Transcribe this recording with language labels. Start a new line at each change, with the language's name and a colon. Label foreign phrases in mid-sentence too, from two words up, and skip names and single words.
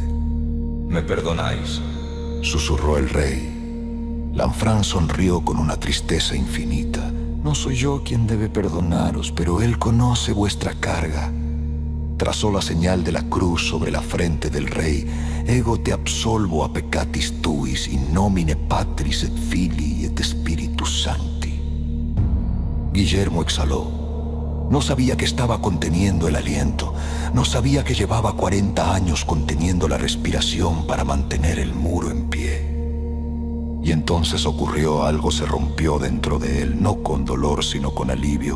Spanish: ¿Me perdonáis?, susurró el rey. Lanfranc sonrió con una tristeza infinita. No soy yo quien debe perdonaros, pero él conoce vuestra carga. Trazó la señal de la cruz sobre la frente del rey.
Latin: Ego te absolvo a peccatis tuis, in nomine Patris et Filii et Spiritus Sancti.
Spanish: Guillermo exhaló. No sabía que estaba conteniendo el aliento. No sabía que llevaba 40 años conteniendo la respiración para mantener el muro en pie. Y entonces ocurrió algo. Se rompió dentro de él, no con dolor, sino con alivio.